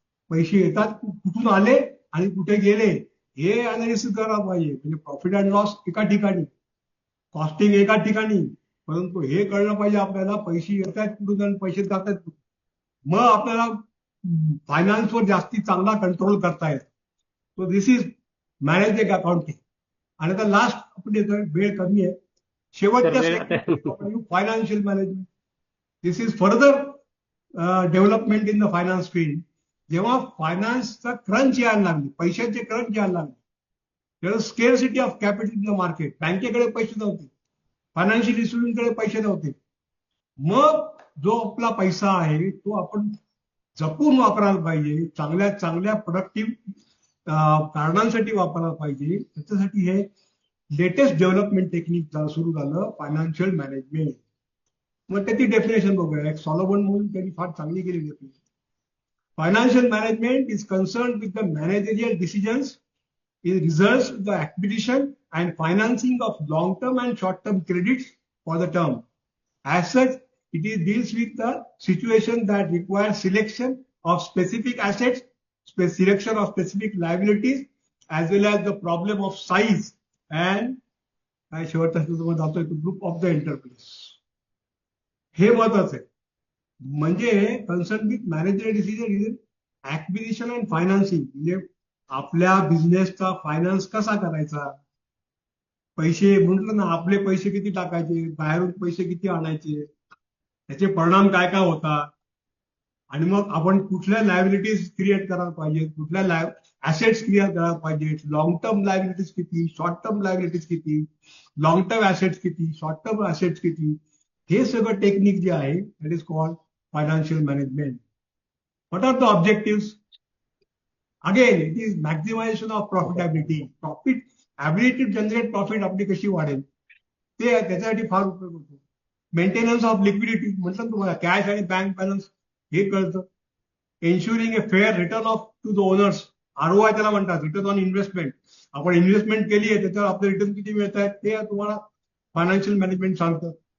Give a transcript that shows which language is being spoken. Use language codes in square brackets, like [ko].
[mr] पैसे येतात, कुठून आले आणि कुठे गेले हे अनालिसिस करायला पाहिजे. म्हणजे प्रॉफिट अँड लॉस एका ठिकाणी, कॉस्टिंग एका ठिकाणी, परंतु हे कळलं पाहिजे आपल्याला पैसे येतात कुठून आणि पैसे जातात कुठून. मग आपल्याला फायनान्सवर जास्ती चांगला कंट्रोल करता येतो. [en] So this is management accounting. [mr] आणि आता लास्ट आपण वेळ कमी आहे, शेवटच्या financial management. [en] This is further development in the finance field. [mr] जेव्हा फायनान्सचा क्रंच यायला लागली, पैशाचे क्रंच यायला लागले, तेव्हा [en] scarcity of capital in the market, [mr] बँकेकडे पैसे नव्हते, फायनान्शियल इन्स्टिट्यूटकडे पैसे नव्हते. मग जो आपला पैसा आहे तो आपण जपून वापरायला पाहिजे, चांगल्या चांगल्या प्रोडक्टिव्ह कारणांसाठी वापरायला पाहिजे. त्याच्यासाठी हे लेटेस्ट डेव्हलपमेंट टेक्निक सुरू झालं, फायनान्शियल मॅनेजमेंट. मग त्याची डेफिनेशन बघूया. एक सॉलोमन म्हणून त्यांनी फार चांगली केली definition. [en] Financial management is concerned with the managerial decisions, it results in the acquisition and financing of long-term and short-term credits for the term. As such, it deals with the situation that requires selection of specific assets, selection of specific liabilities, as well as the problem of size and group of the enterprise. [mr] हे महत्वाचं आहे. [en] म्हणजे concern with manager decision is acquisition and financing. [mr] म्हणजे आपल्या बिझनेसचा finance कसा करायचा, पैसे म्हटलं ना, आपले पैसे किती टाकायचे, बाहेरून पैसे किती आणायचे, त्याचे परिणाम काय काय होतात, आणि मग आपण कुठल्या लायबिलिटीज क्रिएट करायला पाहिजे, कुठल्या ऍसेट्स क्रिएट करायला पाहिजे, लॉंग टर्म लायबिलिटीज किती, शॉर्ट टर्म लायबिलिटीज किती, लॉंग टर्म ऍसेट्स किती, शॉर्ट टर्म ऍसेट्स किती, हे सगळं टेक्निक जे आहे [en] That is called financial management. What are the objectives? Again, it is maximization of profitability. Profit, ability to generate profit [mr] आपली कशी वाढेल ते त्याच्यासाठी फार उपयोग होतो. [en] maintenance of liquidity, [mr] म्हटलं तुम्हाला कॅश आणि बँक बॅलन्स हे कळतं. [en] ensuring a fair return of to the owners, ROI [mr] त्याला म्हणतात, [en] Return on investment. [mr] आपण इन्व्हेस्टमेंट केली आहे त्याच्यावर आपले रिटर्न किती मिळत आहेत ते तुम्हाला फायनान्शियल मॅनेजमेंट सांगतं.